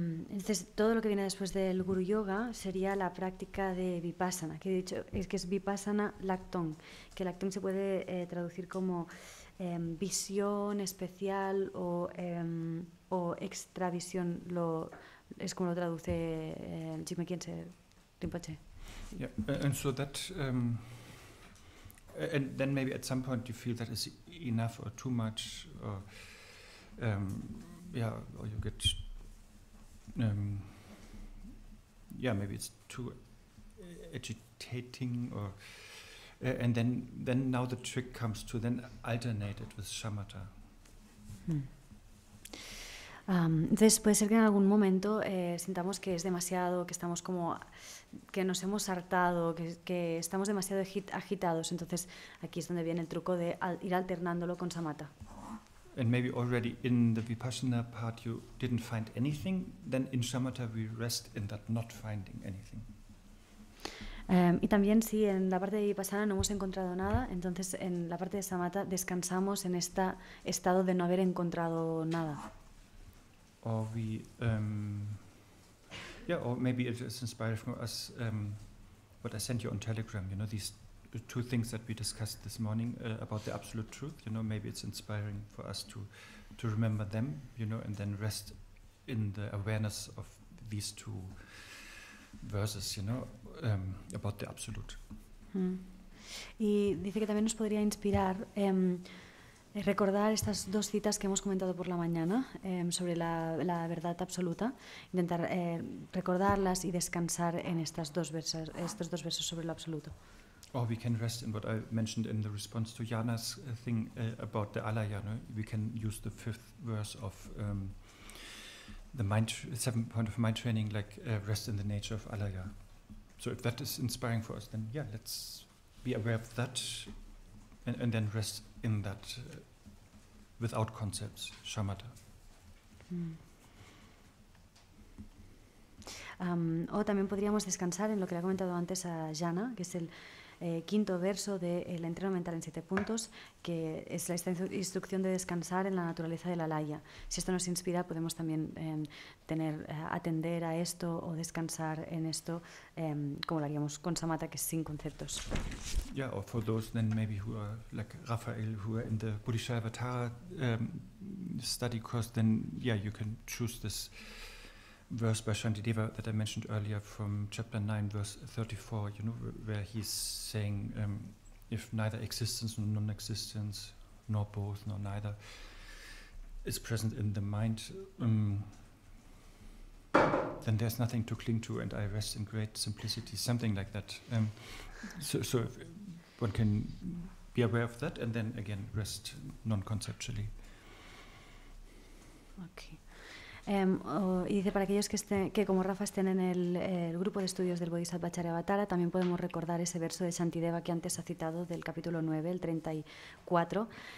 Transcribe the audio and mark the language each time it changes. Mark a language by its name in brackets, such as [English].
[Spanish] Entonces, todo lo que viene después del Guru Yoga sería la práctica de Vipassana, que he dicho es que es Vipassana Lektor, que Lektor se puede traducir como visión especial o extravisión, es como lo traduce Khyentse Rinpoche. [English] Yeah, and so that, and then maybe at some point you feel that is enough or too much, or or you get, maybe it's too agitating, or and then now the trick comes to then alternate it with shamatha. [Spanish] Entonces puede ser que en algún momento sintamos que es demasiado, que estamos como que nos hemos hartado, que estamos demasiado agitados. Entonces aquí es donde viene el truco de ir alternándolo con samatha. [English] And maybe already in the vipassana part you didn't find anything, then in shamatha we rest in that not finding anything. [Spanish] Y también si en la parte de vipassana no hemos encontrado nada, entonces en la parte de samatha descansamos en este estado de no haber encontrado nada. [English] Or we, or maybe it is inspired from us, what I sent you on Telegram, these two things that we discussed this morning about the absolute truth, maybe it's inspiring for us to remember them, and then rest in the awareness of these two verses, about the absolute. [Spanish] Y dice que también nos podría inspirar recordar estas dos citas que hemos comentado por la mañana sobre la verdad absoluta, intentar recordarlas y descansar en estos dos versos sobre lo absoluto. [English] Or we can rest in what I mentioned in the response to Jana's thing about the alaya. We can use the fifth verse of the 7th point of mind training, like rest in the nature of alaya. So if that is inspiring for us, then let's be aware of that and then rest in that without concepts, shamatha. [Spanish] O también podríamos descansar en lo que le ha comentado antes a Jana, que es el quinto verso del entreno mental en 7 puntos, que es la instrucción de descansar en la naturaleza de la laya. Si esto nos inspira, podemos también atender a esto o descansar en esto, como lo haríamos con samatha, que es sin conceptos. [English] Yeah, or for those then maybe who are like Raphael, who are in the Bodhicaryavatara study course, then you can choose this verse by Shantideva that I mentioned earlier from chapter 9, verse 34, where he's saying, if neither existence nor non-existence, nor both, nor neither, is present in the mind, then there's nothing to cling to, and I rest in great simplicity, something like that. So if one can be aware of that, and then again rest non-conceptually. Okay. [Spanish] Y dice, para aquellos que como Rafa estén en el grupo de estudios del Bodhisattva también podemos recordar ese verso de Shantideva que antes ha citado del capítulo 9, el 34,